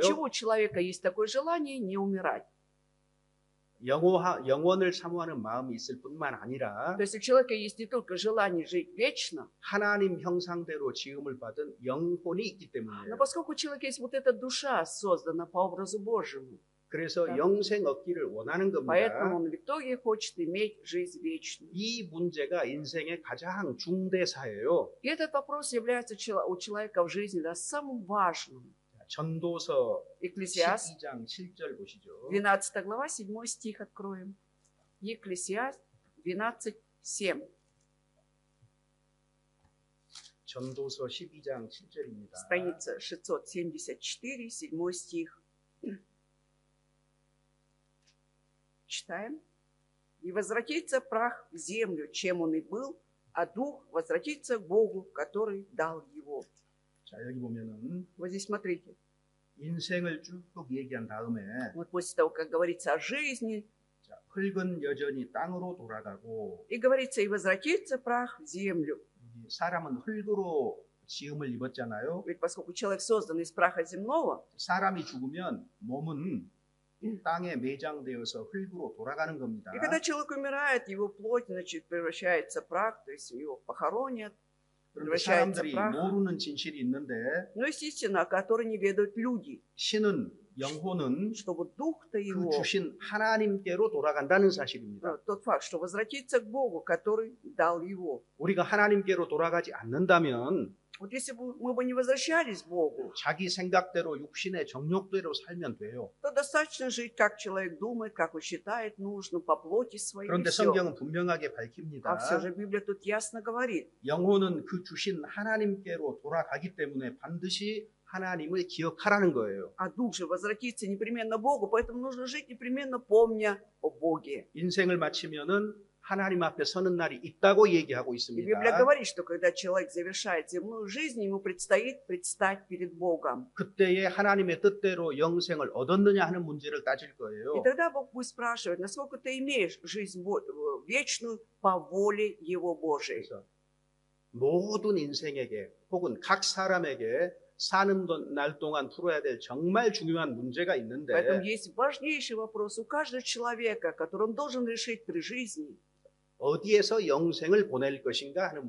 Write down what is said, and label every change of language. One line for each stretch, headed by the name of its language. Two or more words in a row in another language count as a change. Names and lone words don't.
Russian: Отчего у человека есть такое желание не умирать?
Korean: 영원을 사모하는 마음이 있을 뿐만 아니라
Russian: То есть у человека есть не только желание жить вечно,
Korean: 하나님 형상대로 지음을 받은 영혼이 있기
Russian: но
Korean: 때문이에요.
Russian: поскольку у человека есть вот эта душа, создана по образу Божьему,
Korean: 그래서 네. 영생 얻기를 원하는
Russian: поэтому
Korean: 겁니다.
Russian: он в итоге хочет иметь жизнь вечную.
Korean: 이 문제가 인생의 가장 중대사예요.
Russian: И этот вопрос является у человека в жизни самым важным.
Korean: 전도서
Russian: Екклесиаст,
Korean: 12장 7절 보시죠.
Russian: 12 глава, 7 стих откроем. Екклесиаст 12:7.
Korean: 전도서 12장 7절입니다.
Russian: Страница 674, 7 стих. Читаем. «И возвратится прах в землю, чем он и был, а дух возвратится к Богу, который дал его».
Korean: 자, 여기 보면은
Russian: Вот здесь смотрите.
Korean: 인생을 쭉 얘기한 다음에
Russian: Вот после того, как говорится о жизни,
Korean: 자, 흙은 여전히 땅으로 돌아가고
Russian: и говорится, «И возвратится прах в землю».
Korean: 여기 사람은 흙으로 지음을 입었잖아요.
Russian: Ведь поскольку человек создан из праха земного,
Korean: 사람이 죽으면 몸은 땅에 매장되어서 흙으로 돌아가는 겁니다.
Russian: и когда человек умирает, его плоть, значит, превращается в прах, то есть его похоронят,
Korean: 그런데
Russian: превращается
Korean: 사람들이
Russian: в прах.
Korean: 모르는 진실이 있는데
Russian: Но есть истина, о которой не ведают люди,
Korean: 신은 영혼은
Russian: что вот дух-то
Korean: 그
Russian: его,
Korean: 주신 하나님께로 돌아간다는 사실입니다.
Russian: тот факт, что возвратится к Богу, который дал его.
Korean: 우리가 하나님께로 돌아가지 않는다면
Russian: Вот если бы мы бы не возвращались к Богу,
Korean: 자기 생각대로 육신의 정욕대로 살면 돼요.
Russian: то достаточно жить, как человек думает, как он считает нужным, по плоти своей. и
Korean: 그런데
Russian: всё.
Korean: 성경은 분명하게 밝힙니다.
Russian: А все же Библия тут ясно говорит,
Korean: 영혼은 그 주신 하나님께로 돌아가기 때문에 반드시 하나님을 기억하라는 거예요.
Russian: а дух же возвратится непременно к Богу, поэтому нужно жить непременно помня о Боге.
Korean: 인생을 마치면은 하나님 앞에 서는 날이 있다고 얘기하고
Russian: И
Korean: 있습니다.
Russian: Библия говорит, что когда человек завершает земную жизнь, ему предстоит предстать перед Богом.
Korean: 그때에 하나님의 뜻대로 영생을 얻었느냐 하는 문제를 따질
Russian: И
Korean: 거예요.
Russian: тогда Бог будет спрашивать, насколько ты имеешь жизнь вечную по воле Его Божией.
Korean: 그래서 모든 인생에게 혹은 각 사람에게 사는 날 동안 풀어야 될 정말 중요한 문제가 있는데
Russian: Поэтому есть важнейший вопрос у каждого человека, который он должен решить при жизни.
Korean: 어디에서 영생을 보낼 것인가 하는